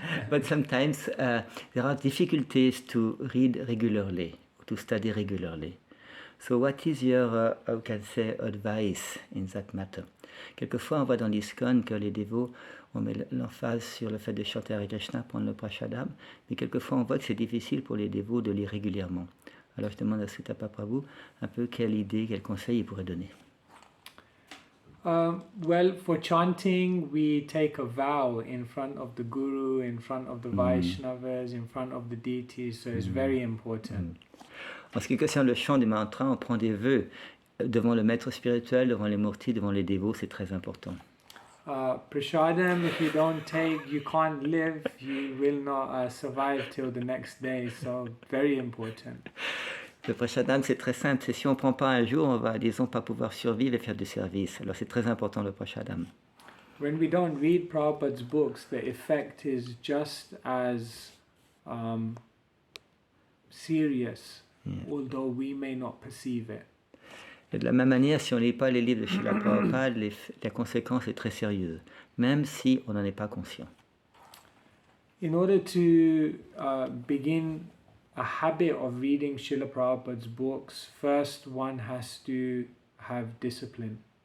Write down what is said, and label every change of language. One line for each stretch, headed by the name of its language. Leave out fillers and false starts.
English: But sometimes there are difficulties to read regularly, to study regularly. So what is your, how can say, advice in that matter?
French: Quelquefois, on voit dans l'ISKCON que les dévots, on met l'emphase sur le fait de chanter Hare Krishna, prendre le prasadam, mais quelquefois, on voit que c'est difficile pour les dévots de lire régulièrement. Alors, je demande à Sutapa Prabhu un peu quelle idée, quel conseil il pourrait donner.
English: Well, for chanting, we take a vow in front of the Guru, in front of the Vaishnavas, in front of the deities, so it's very important.
French: En ce qui concerne le chant du mantra, on prend des vœux devant le maître spirituel, devant les murtis, devant les dévots, c'est très important.
English: Prasadam, if you don't take, you can't live, you will not survive till the next day, so very important.
French: Le prasadam, c'est très simple, c'est si on ne prend pas un jour, on va, disons, pas pouvoir survivre et faire du service. Alors c'est très important le prasadam.
English: When we don't read Prabhupada's books, the effect is just as serious, although we may not perceive it.
French: Et de la même manière, si on ne lit pas les livres de Srila Prabhupada, la conséquence est très sérieuse, même si on n'en est pas conscient.
English: In order to begin a habit of reading Srila Prabhupada's books, first one has to have discipline.